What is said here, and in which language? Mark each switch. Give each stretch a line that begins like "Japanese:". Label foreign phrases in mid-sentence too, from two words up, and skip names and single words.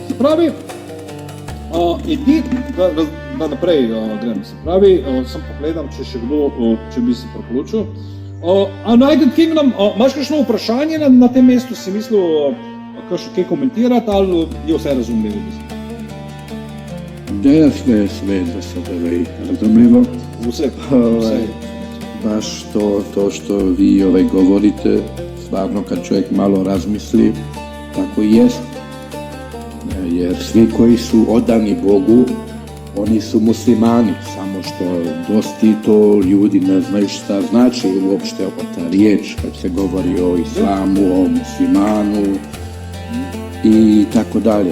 Slovenian: Se pravi, da naprej grem, se pravi, sem pogledam, če še kdo, če bi se priključil. United Kingdom, imaš kakšno vprašanje na tem mestu, si mislil kaj komentirati, ali je vse razumljivo?
Bosnian: Da je sve za sada razumljivo.
Slovenian: Vse.
Bosnian: Baš to što vi govorite, stvarno kad čovjek malo razmisli, tako i jest. Jer svi koji su odani Bogu, oni su muslimani, samo što dosti to ljudi ne znaju šta znači uopšte ta riječ kad se govori o islamu, o muslimanu i tako dalje.